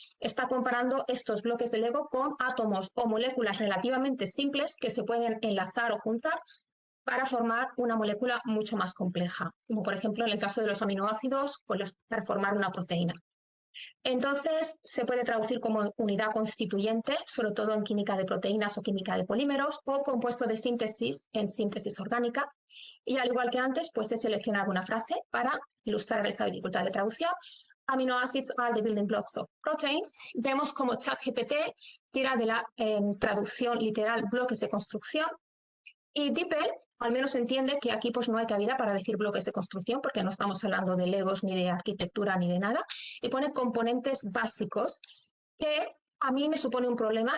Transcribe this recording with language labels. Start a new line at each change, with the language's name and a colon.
Spanish: Está comparando estos bloques de Lego con átomos o moléculas relativamente simples que se pueden enlazar o juntar para formar una molécula mucho más compleja, como por ejemplo en el caso de los aminoácidos, para formar una proteína. Entonces, se puede traducir como unidad constituyente, sobre todo en química de proteínas o química de polímeros, o compuesto de síntesis en síntesis orgánica. Y al igual que antes, pues he seleccionado una frase para ilustrar esta dificultad de traducción.
English: Amino acids are the building blocks of proteins.
Spanish: Vemos como ChatGPT tira de la traducción literal bloques de construcción. Y DeepL al menos entiende que aquí pues no hay cabida para decir bloques de construcción porque no estamos hablando de legos ni de arquitectura ni de nada, y pone componentes básicos que a mí me supone un problema.